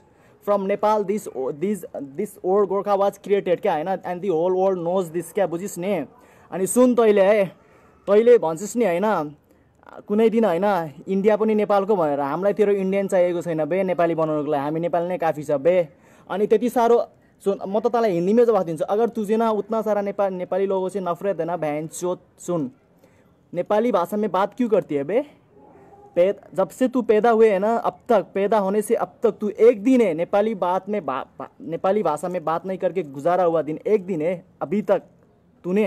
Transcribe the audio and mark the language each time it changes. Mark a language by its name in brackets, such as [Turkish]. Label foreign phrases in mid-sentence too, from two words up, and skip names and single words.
[English] from Nepal this word Gorkha was created [Nepali] क्या होइन, [English] and the whole world knows this [Nepali] क्या, बुझिस् नि। अनि सुन तैँले है, तैँले भन्छस् नि होइन कुनै दिन होइन इन्डिया पनि नेपालको भनेर, हामीलाई तेरो इन्डियन चाहिएको छैन बे नेपाली बनाउनुको लागि, हामी नेपाली नै काफी छ बे। अनि त्यति साह्रो सुन, म त तँलाई [Hindi] हिंदी में [Nepali] जवाब दिन्छु। [Hindi] अगर तुझे ना उतना सारा नेपाली लोगों से नफरत है ना बहन चोत, सुन, नेपाली भाषा में बात क्यों करती है बे? जब से तू पैदा हुए है ना अब तक, पैदा होने से अब तक तू एक दिन है नेपाली नेपाली भाषा में बात नहीं करके गुजारा हुआ दिन एक दिन है अभी तक तूने।